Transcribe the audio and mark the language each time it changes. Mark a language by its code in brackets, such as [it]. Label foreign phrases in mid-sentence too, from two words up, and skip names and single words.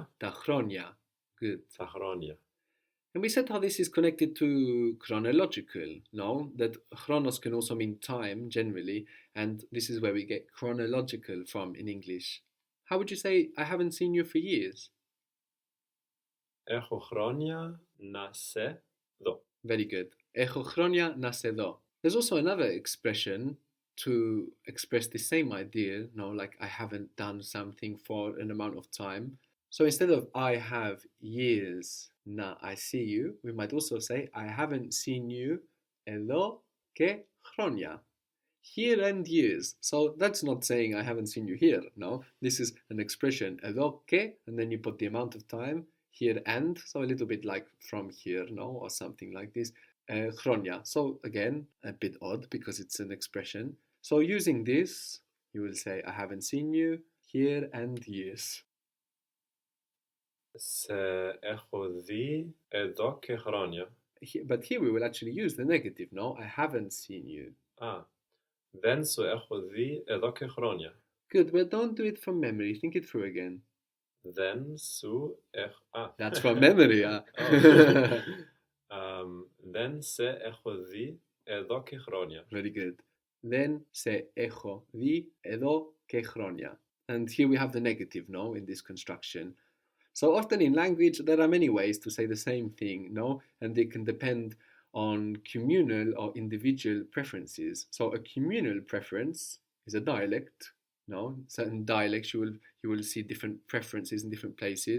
[el] τα χρόνια. Good. τα χρόνια. [en] And we said how this is connected to chronological, no? That chronos can also mean time generally, and this is where we get chronological from in English. How would you say, I haven't seen you for years? [el] Έχω χρόνια να σε δω. [en] Very good. [el] Έχω χρόνια να σε δω. [en] There's also another expression to express the same idea, no, like I haven't done something for an amount of time. So instead of I have years na I see you, we might also say I haven't seen you [el] εδώ και χρόνια. [en] Here and years. So that's not saying I haven't seen you here, no. This is an expression [el] εδώ και, [en] and then you put the amount of time, here and, so a little bit like from here, no, or something like this. [el] Χρόνια. [en] So again, a bit odd because it's an expression. So using this, you will say I haven't seen you here and years. [el] Σε έχω δει εδώ και χρόνια. [en] But here we will actually use the negative, no? I haven't seen you. [el] Δεν σου έχω δει εδώ και χρόνια. [en] Good, but don't do it from memory. Think it through again. [el] Δεν σου έχω... [en] That's from memory, huh? [el] Δεν σε έχω δει εδώ και χρόνια. [en] Very good. [el] Δεν σε έχω δει εδώ και χρόνια. [en] And here we have the negative, no, in this construction. So often in language, there are many ways to say the same thing, no? And they can depend on communal or individual preferences. So a communal preference is a dialect, no? Certain dialects you will see different preferences in different places.